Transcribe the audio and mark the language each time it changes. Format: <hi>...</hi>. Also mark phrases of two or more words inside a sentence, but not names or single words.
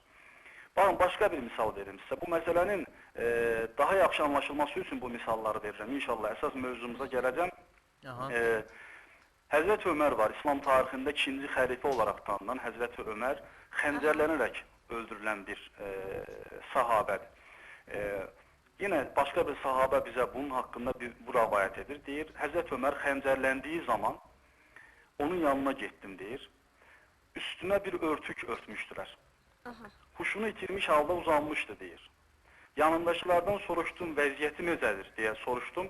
<az>Baxın, başqa bir misal verim sizə. Bu məsələnin daha yaxşı anlaşılması üçün bu misalları verirəm. İnşallah əsas mövzumuza gələcəm. Həzrəti Ömər var. İslam tarixində ikinci xəlifə olaraq tanınan Həzrəti Ömər xəncərlənərək öldürülən bir sahabədir.</az> <tr>Yine başka bir sahabe bize bunun hakkında bu rivayet edir.</tr> <az>Deyir, Hazreti Ömer xəncərləndiyi zaman onun yanına gittim deyir.</az> <tr>Üstüne bir örtük örtmüştüler. Huşunu itirmiş halde uzanmıştı deyir. Yanındakilerden soruştum,</tr> <az>vəziyyəti necədir</az> <tr>diye soruştum.</tr>